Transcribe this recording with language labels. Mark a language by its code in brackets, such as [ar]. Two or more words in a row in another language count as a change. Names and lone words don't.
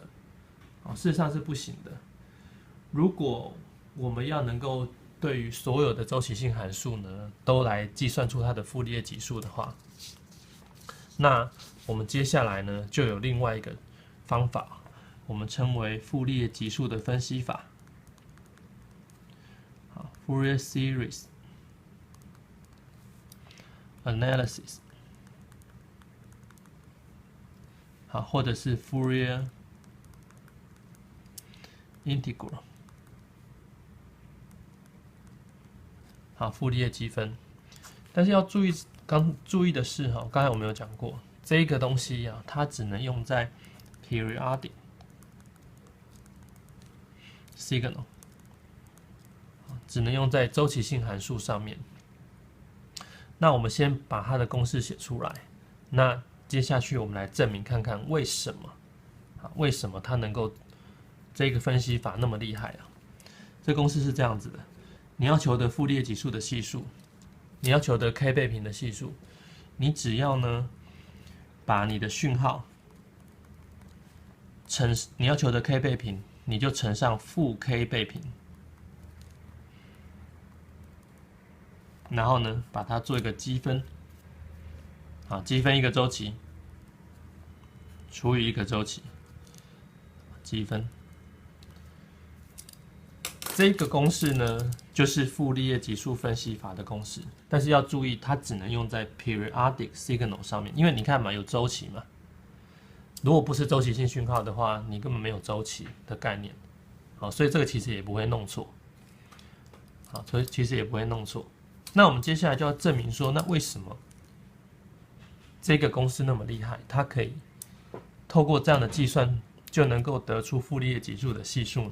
[zh] 事實上是不行的。如果我們要能夠對於所有的周期性函數呢，都來計算出它的傅立葉級數的話，那我們接下來呢，就有另外一個方法，我們稱為傅立葉級數的分析法。 [en] Fourier series analysis， [zh] 好，或者是 [en] Fourier integral， [zh] 好，傅立葉積分。但是要注意的是哈，剛才我們有講過，這個東西啊，它只能用在 [en] periodic signal。 [zh] 只能用在周期性函數上面。那我們先把它的公式寫出來，那接下去我們來證明看看為什麼它能夠這個分析法那麼厲害啊？這公式是這樣子的：你要求得傅立葉級數的係數，你要求得 k 倍頻的係數，你只要呢把你的訊號你要求得 k 倍頻，你就乘上負 k 倍頻，然後呢把它做一個積分，積分一個週期除以一個週期，積分。這個公式呢，就是傅立葉級數分析法的公式，但是要注意，它只能用在 [en] periodic signal [zh] 上面，因為你看嘛，有週期嘛。如果不是週期性訊號的話，你根本沒有週期的概念，好，所以這個其實也不會弄錯，好，所以其實也不會弄錯。那我們接下來就要證明說，那為什麼這個公式那麼厲害，它可以透過這樣的計算就能夠得出傅立葉級數的係數呢？